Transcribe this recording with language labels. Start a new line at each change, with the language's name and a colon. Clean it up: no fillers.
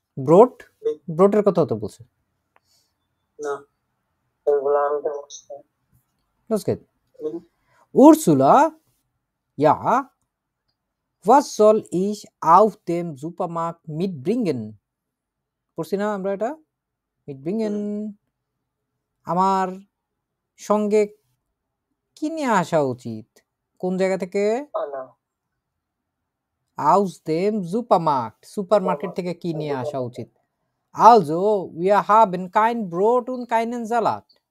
Bangla: Brought, ব্রোডের কথা তো বলছে। না ওগুলো আনতে বলছে।
English: That's good.
German: Ursula, ja, was soll ich auf dem Supermarkt mitbringen?
Bangla: পড়ছি না আমরা এটা? mitbringen, আমার সঙ্গে কি নিয়ে আসা উচিত? কোন জায়গা থেকে? না,
German: aus dem Supermarkt,
Bangla: সুপারমার্কেট থেকে কি নিয়ে আসা উচিত?
German: Also, wir haben kein Brot und keinen Salat.